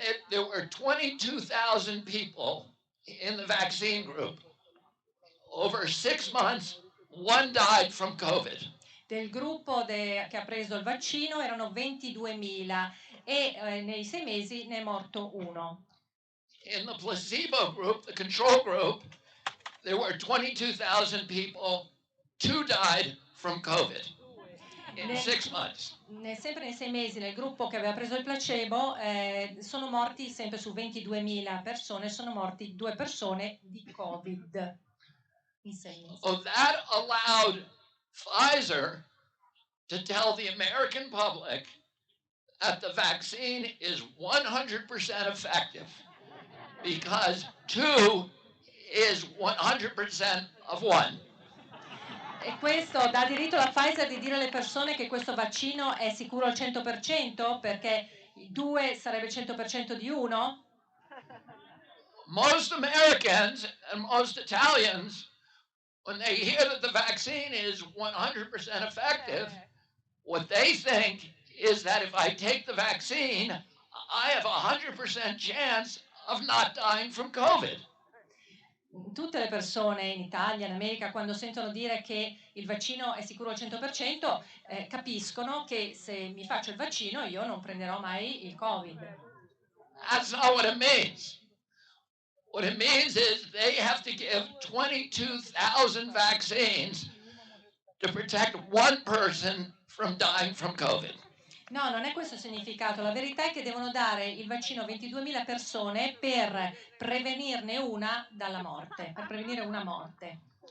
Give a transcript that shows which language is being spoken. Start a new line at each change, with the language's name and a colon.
English: There were 22,000 people in the vaccine group. Over 6 months, one died from COVID.
Italian: Del gruppo che ha preso il vaccino erano 22.000 e nei 6 mesi ne è morto uno.
English: In the placebo group, the control group, there were 22,000 people. 2 died from COVID in 6 months.
Italian: Sempre nei 6 mesi nel gruppo che aveva preso il placebo sono morti, sempre su 22.000 persone, sono morti 2 persone di Covid in 6 mesi.
English: So that allowed Pfizer to tell the American public that the vaccine is 100% effective because 2 is 100% of 1.
Italian: E questo dà diritto alla Pfizer di dire alle persone che questo vaccino è sicuro al 100% perché 2 sarebbe il 100% di 1?
English: Most Americans and most Italians, when they hear that the vaccine is 100% effective, what they think is that if I take the vaccine, I have a 100% chance of not dying from COVID.
Italian: Tutte le persone in Italia, in America, quando sentono dire che il vaccino è sicuro al 100%, capiscono che se mi faccio il vaccino io non prenderò mai il Covid.
English: That's not what it means. What it means is they have to give 22,000 vaccines to protect one person from dying from COVID.
Italian: No, non è questo il significato. La verità è che devono dare il vaccino a 22.000 persone per prevenirne una dalla morte, per prevenire una morte.